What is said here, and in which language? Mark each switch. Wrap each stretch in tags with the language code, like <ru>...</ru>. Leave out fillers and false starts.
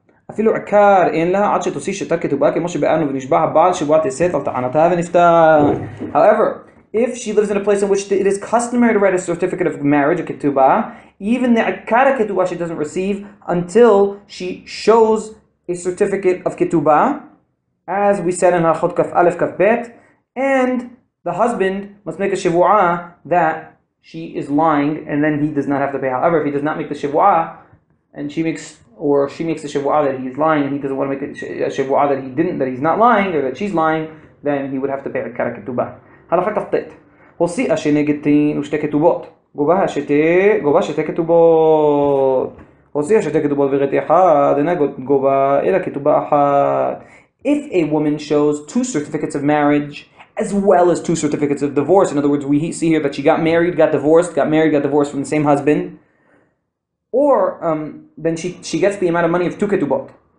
<he>אפילו עקר אין לה עד שתוציא שטר כתובה כמו שבארנו ונשבע הבעל שבועת הסת על טענתה ונפטר.</he> <en>However, if she lives in a place in which it is customary to write a certificate of marriage, a ketubah, even the akar ketubah she doesn't receive until she shows a certificate of ketubah, as we said in Hilchot Kaf Aleph Kaf Bet, and the husband must make a shivu'ah that she is lying, and then he does not have to pay. However, if he does not make the shivu'ah, and she makes the shivu'ah that he is lying, and he doesn't want to make a shivu'ah that he's not lying, or that she's lying, then he would have to pay עיקר הכתובה.</en> <he>הלכה כ"ט, הוציאה שני גטין ושתי כתובות, גובה שתי כתובות, הוציאה שתי כתובות וגט אחד, אינה גובה אלא כתובה אחת.</he> <en>If a woman shows 2 certificates of marriage as well as 2 certificates of divorce, in other words, we see here that she got married, got divorced from the same husband, or then she gets the amount of money of 2 ketubot.</en>